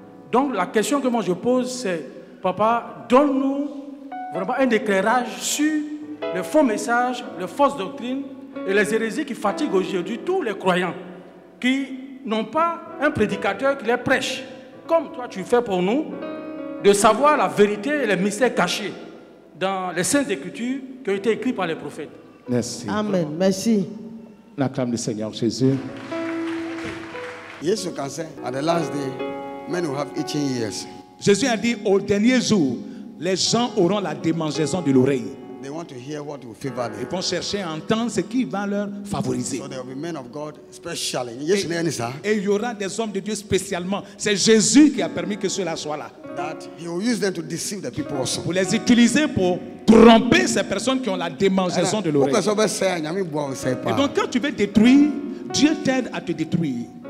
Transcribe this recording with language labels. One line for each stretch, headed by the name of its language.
French: Donc la question que moi je pose, c'est, papa, donne-nous vraiment un éclairage sur les faux messages, les fausses doctrines et les hérésies qui fatiguent aujourd'hui tous les croyants, qui n'ont pas un prédicateur qui les prêche, comme toi tu fais pour nous, de savoir la vérité et les mystères cachés dans les Saintes Écritures qui ont été écrits par les prophètes. Merci. Amen. Merci. L'acclame du Seigneur Jésus.
English: Yes, you can say, at the last day, men will have itching ears.
French: Jésus a dit, au dernier jour, les gens auront la démangeaison de l'oreille.
English: they want to hear what will favor
French: Ils
English: them.
French: vont chercher à entendre ce qui va leur favoriser.
English: So there will be men of God, especially. Yes, sir.
French: Et il y aura des hommes de Dieu spécialement. C'est Jésus qui a permis que cela soit là.
English: That he will use them to deceive the people also.
French: Pour les utiliser pour tromper ces personnes qui ont la démangeaison de l'oreille. Et donc quand tu veux détruire, Dieu t'aide à te détruire.